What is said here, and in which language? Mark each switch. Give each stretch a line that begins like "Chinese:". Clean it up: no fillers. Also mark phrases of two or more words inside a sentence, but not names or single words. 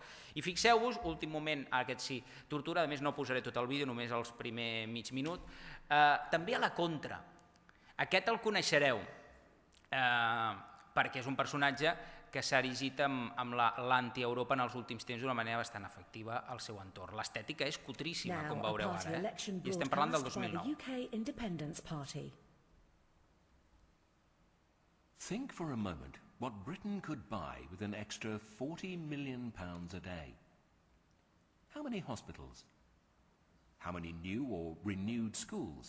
Catalan: I fixeu-vos, últim moment, aquest sí, tortura, a més no posaré tot el vídeo, només els primer mig minut, també a la contra. Aquest el coneixereu, perquè és un personatge que s'ha erigit amb l'anti-Europa en els últims temps d'una manera bastant efectiva al seu entorn. L'estètica és cutríssima, com veureu ara, i estem parlant del 2009.
English: Think for a moment what Britain could buy with an extra £40 million a day. How many hospitals? How many new or renewed schools?